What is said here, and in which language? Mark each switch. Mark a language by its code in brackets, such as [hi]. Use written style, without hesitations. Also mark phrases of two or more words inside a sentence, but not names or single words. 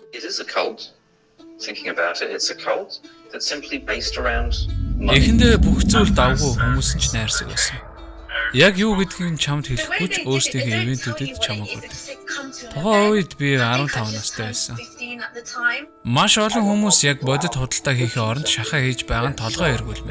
[en] it is a cult. Thinking about it, it's a cult that's simply based around money. [mn] Эхэндээ бүх зүйл давгүй хүмүүс ч найрсаг байсан. Яг юу гэдгийг чамд хэлэхгүй ч өөрсдийнхөө ивэнтүүдэд чамаг өгдөг. Тухайн үед би 15 настай байсан. Маш олон хүмүүс яг бодит худалдаа хийхээ оронд шахаа хийж байгаа нь толгой эргүүлмээр.